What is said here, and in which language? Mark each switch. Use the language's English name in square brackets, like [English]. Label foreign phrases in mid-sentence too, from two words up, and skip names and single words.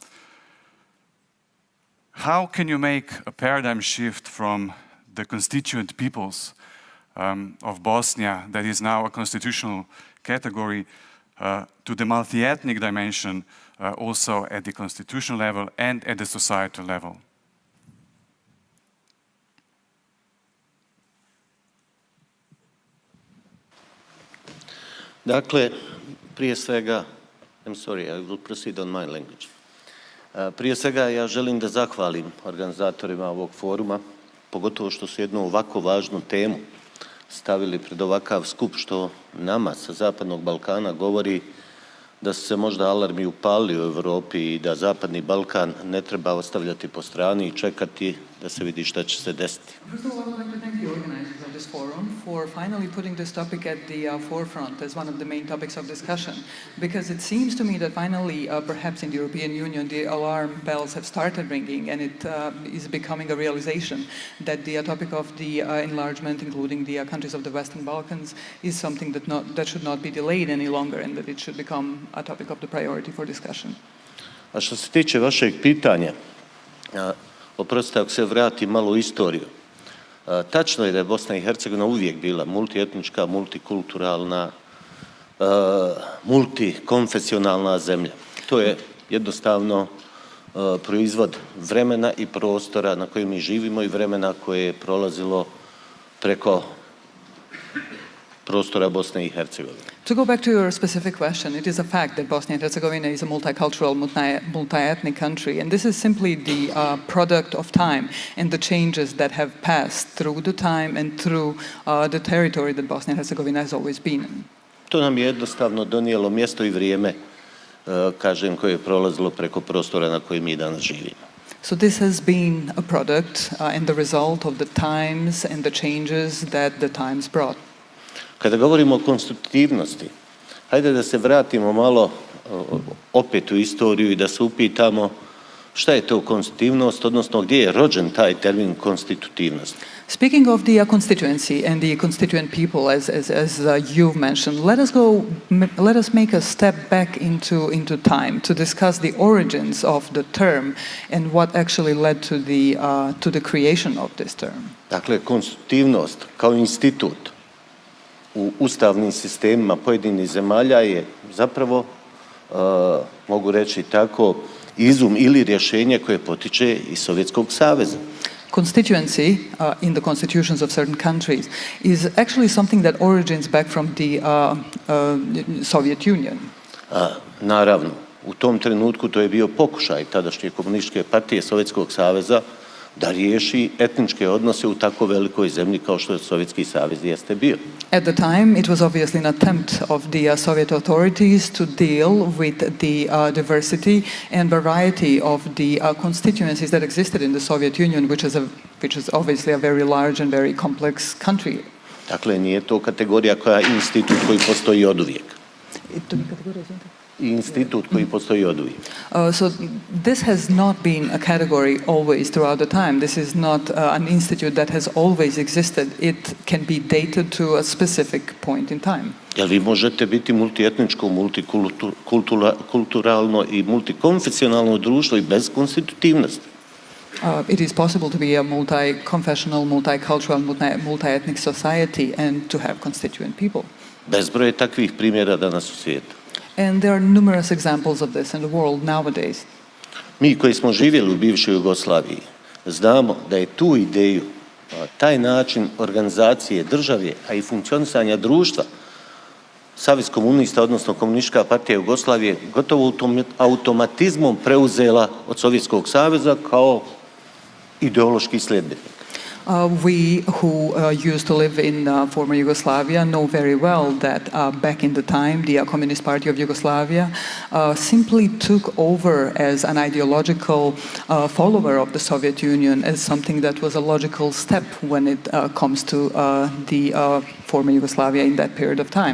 [English] How can you make a paradigm shift from the constituent peoples of Bosnia, that is now a constitutional category, to the multi-ethnic dimension also at the constitutional level and at the societal level? [Bosnian] Dakle, prije svega, [English] I'm sorry, I will proceed on my language. [Bosnian] Prije svega ja želim da zahvalim organizatorima ovog foruma, pogotovo što su jednu ovako važnu temu stavili pred ovakav skup, što nama sa Zapadnog Balkana govori da su se možda alarmi upalili u Europi i da Zapadni Balkan ne treba ostavljati po strani i čekati da se vidi šta će se desiti. [English] First of all, I would like to thank the organizers of this forum for finally putting this topic at the forefront as one of the main topics of discussion, because it seems to me that finally, perhaps in the European Union, the alarm bells have started ringing, and it is becoming a realization that the topic of the enlargement, including the countries of the Western Balkans, is something that should not be delayed any longer, and that it should become a topic of the priority for discussion. [Bosnian] A što se tiče vašeg pitanja, oprostite ako se vratim malo u istoriju. Tačno je da je Bosna i Hercegovina uvijek bila multietnička, multikulturalna, multikonfesionalna zemlja. To je jednostavno proizvod vremena i prostora na kojem mi živimo i vremena koje je prolazilo prostora Bosne i Hercegovine. [English] To go back to your specific question, it is a fact that Bosnia and Herzegovina is a multicultural, multi-ethnic country, and this is simply the product of time and the changes that have passed through the time and through the territory that Bosnia and Herzegovina has always been in. [Bosnian] To nam je jednostavno donijelo mjesto i vrijeme, kažem, koje je prolazilo preko prostora na kojem mi danas živimo. [English] So this has been a product and the result of the times and the changes that the times brought. [Bosnian] Kada govorimo o konstitutivnosti, hajde da se vratimo malo opet u istoriju i da se upitamo šta je to konstitutivnost, odnosno gdje je rođen taj termin konstitutivnost. [English] Speaking of the constituency and the constituent people, as you've mentioned, let us make a step back into time to discuss the origins of the term and what actually led to the creation of this term. [Bosnian] Dakle, konstitutivnost kao institut u ustavnim sistemima pojedinih zemalja je zapravo, mogu reći tako, izum ili rješenje koje potiče iz Sovjetskog saveza. [English] Constituency in the constitutions of certain countries is actually something that origins back from the Soviet Union. [Bosnian] Naravno, u tom trenutku to je bio pokušaj tadašnje komunističke partije Sovjetskog saveza da riješi etničke odnose u tako velikoj zemlji kao što je Sovjetski savez jeste bio. [English] At the time, it was obviously an attempt of the Soviet authorities to deal with the diversity and variety of the constituencies that existed in the Soviet Union, which is obviously a very large and very complex country. [Bosnian] Dakle, nije to kategorija koja je institut koji postoji oduvijek. Institut koji postoji oduvijek. [English] So this has not been a category always throughout the time. This is not an institute that has always existed. It can be dated to a specific point in time. [Bosnian] Jel vi možete biti multietničko, multikulturalno i multikonfesionalno društvo i bez konstitutivnosti? [English] It is possible to be a multi-confessional, multicultural, multi-ethnic society and to have constituent people. [Bosnian] Bezbroj je takvih primjera danas u svijetu. [English] And there are numerous examples of this in the world nowadays. [Bosnian] Mi koji smo živjeli u bivšoj Jugoslaviji znamo da je tu ideju, taj način organizacije države, a i funkcionisanja društva Savez komunista, odnosno Komunistička partija Jugoslavije, gotovo automatizmom preuzela od Sovjetskog saveza kao ideološki sljedbenik. [English] We who used to live in former Yugoslavia know very well that back in the time the Communist Party of Yugoslavia simply took over as an ideological follower of the Soviet Union as something that was a logical step when it comes to the former Yugoslavia in that period of time.